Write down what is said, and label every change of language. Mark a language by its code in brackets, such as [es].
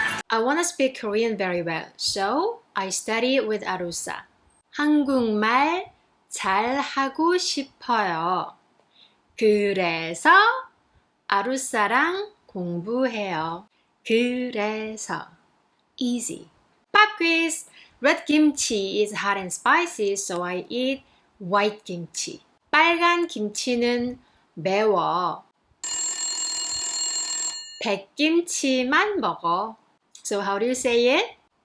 [en] I want to speak Korean very well, so I study with 아루사. [ko] 한국말 잘 하고 싶어요. 그래서 아루사랑 공부해요. 그래서 [en] easy. Pop quiz. Red kimchi is hot and spicy, so I eat white kimchi. [ko] 빨간 김치는 매워. 백김치만 먹어. [en] So how do you say it?